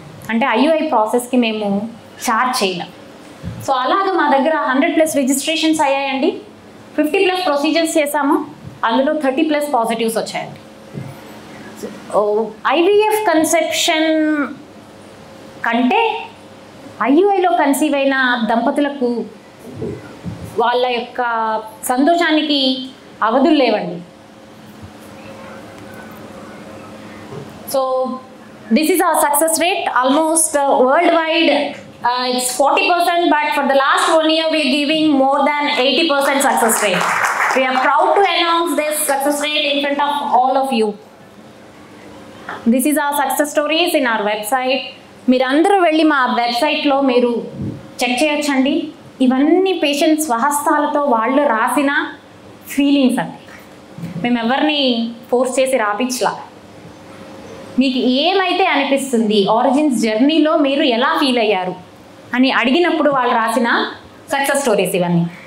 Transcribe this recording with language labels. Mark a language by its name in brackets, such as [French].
[Telugu] అంటే IUI ప్రాసెస్కి మేము charge చేయలేం. సో అలాగే మా దగ్గర 100+ రిజిస్ట్రేషన్స్ అయ్యాయండి, 50+ ప్రొసీజర్స్ చేసాము, అందులో 30+ పాజిటివ్స్ వచ్చాయండి. IVF కన్సెప్షన్ కంటే IUIలో కన్సీవ్ అయిన దంపతులకు వాళ్ళ యొక్క సంతోషానికి అవధులు లేవండి. [English] So this is our success rate, almost worldwide it's 40%, but for the last 1 year we are giving more than 80% success rate. We are proud to announce this success rate in front of all of you. This is our success stories in our website. [Telugu] మీరందరూ వెళ్ళి మా వెబ్సైట్లో మీరు check చేయొచ్చండి. ఇవన్నీ patients స్వహస్తాలతో వాళ్ళు రాసిన ఫీలింగ్స్ అండి. మేము ఎవరిని ఫోర్స్ చేసి రాపించలా. మీకు ఏమైతే అనిపిస్తుంది, ఆరిజిన్స్ జర్నీలో మీరు ఎలా ఫీల్ అయ్యారు అని అడిగినప్పుడు వాళ్ళు రాసిన సక్సెస్ స్టోరీస్ ఇవన్నీ.